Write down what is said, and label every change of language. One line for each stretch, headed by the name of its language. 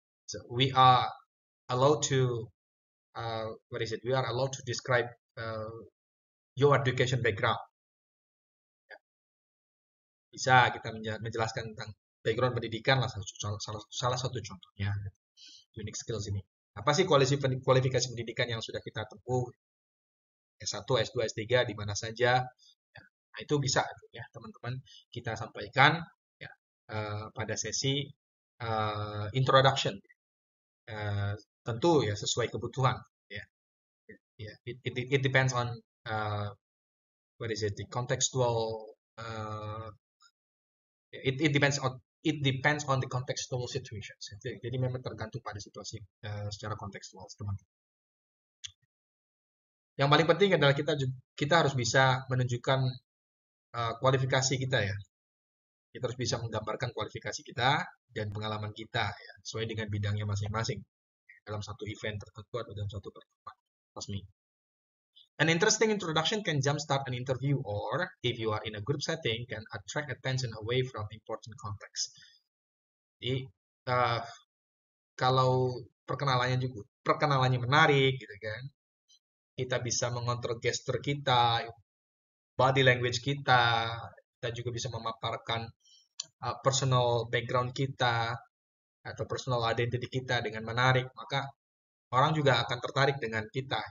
English: So we are allowed to we are allowed to describe your education background.
Indonesian: Bisa kita menjelaskan tentang background pendidikan lah salah satu contohnya.
English: Unique skills
Indonesian: ini. Apa sih kualifikasi pendidikan yang sudah kita tempuh? S1, S2, S3 di mana saja. Ya, nah, itu bisa ya teman-teman kita sampaikan ya pada sesi introduction. Tentu ya sesuai kebutuhan ya.
English: It depends on what is it, the contextual it depends on the contextual situations.
Indonesian: Jadi memang tergantung pada situasi secara kontekstual, teman-teman. Yang paling penting adalah kita harus bisa menunjukkan kualifikasi kita ya. Kita harus bisa menggambarkan kualifikasi kita dan pengalaman kita ya, sesuai dengan bidangnya masing-masing dalam satu event tertentu atau dalam satu pertemuan resmi.
English: An interesting introduction can jumpstart an interview, or if you are in a group setting, can attract attention away from important context.
Indonesian: Jadi kalau perkenalannya menarik, gitu kan, kita bisa mengontrol gestur kita, body language kita juga bisa memaparkan personal background kita atau personal identity kita dengan menarik, maka orang juga akan tertarik dengan kita.